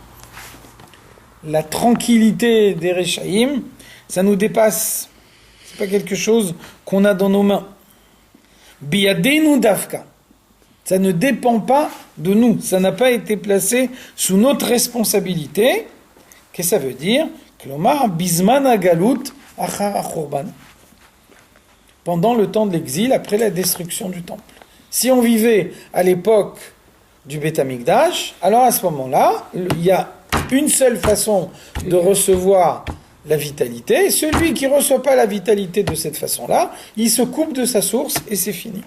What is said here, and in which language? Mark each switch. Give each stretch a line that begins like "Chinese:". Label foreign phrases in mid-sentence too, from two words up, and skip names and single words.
French: La tranquillité des Reshaim, ça nous dépasse. C'est pas quelque chose qu'on a dans nos mains.
Hebrew: בידינו דווקא.
French: Ça ne dépend pas de nous. Ça n'a pas été placé sous notre responsabilité. Qu'est-ce que ça veut dire?
Hebrew: כלומר בזמן הגלות אחר החורבן.
French: Pendant le temps de l'exil, après la destruction du temple. Si on vivait à l'époque du Beth Amikdash, alors à ce moment-là, il y a une seule façon de recevoir la vitalité. Celui qui ne reçoit pas la vitalité de cette façon-là, il se coupe de sa source et c'est fini.